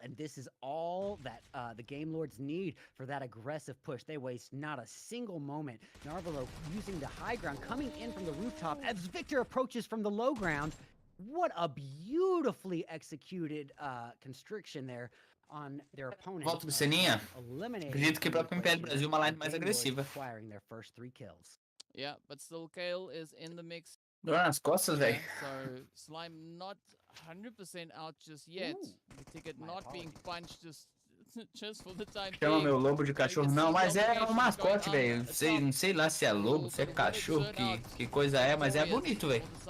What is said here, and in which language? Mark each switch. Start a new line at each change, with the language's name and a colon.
English: And this is all that the Game Lords need for that aggressive push. They waste not a single moment. Narvalo using the high ground, coming in from the rooftop as Victor approaches from the low ground. What a beautifully executed constriction there on their opponent.
Portuguese: Volta pro Seninha. Acredito que para o PMPL Brasil uma line mais agressiva.
English: Acquiring their first 3 kills. Yeah, but still Kale is in the mix.
Portuguese: Dor nas costas, velho.
English: So Slime not 100% out just yet. The ticket not being punched just for the time.
Portuguese: Chama meu lobo de cachorro. Não, mas é um mascote, velho. Não sei lá se é lobo, se é cachorro, que coisa é, mas é bonito, velho.